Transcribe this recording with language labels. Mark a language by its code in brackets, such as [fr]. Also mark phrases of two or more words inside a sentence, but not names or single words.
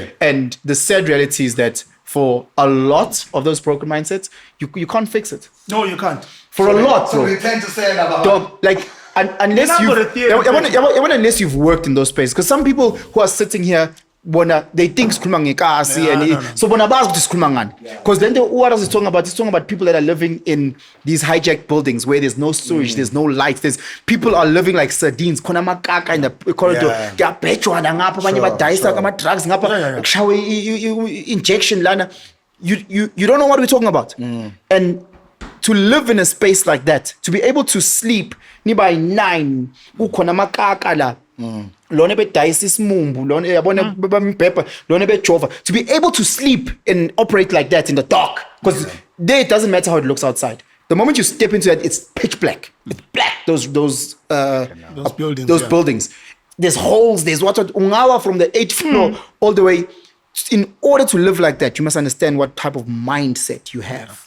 [en] And the sad reality is that for a lot of those broken mindsets, you can't fix it. No, you can't. For a lot, So bro. we tend to say about Dog, like, unless unless you've worked in those spaces, because some people who are sitting here they think [zu] sikhuluma ngekasi [en] and so [zu] bona bazi ukuthi sikhuluma ngani, [en] because then what else is talking about? He's talking about people that are living in these hijacked buildings where there's no sewage, there's no lights, there's people are living like sardines, [zu] khona amakaka [en] in the corridor, [zu] kuyabhejwa ngapha abanye badayisa ama drugs ngapha kushawe injection lana. [en] You don't know what we're talking about. And to live in a space like that, to be able to sleep ni by 9 [zu] ukhona amakaka la lona bedayisa isimumbu lona yabona bambhebha lona bejova, [en] to be able to sleep and operate like that in the dark, because there it doesn't matter how it looks outside. The moment you step into it, it's pitch black. It's black. Those buildings. There's holes. There's water. Ungawa from the 8th floor all the way. In order to live like that, you must understand what type of mindset you have.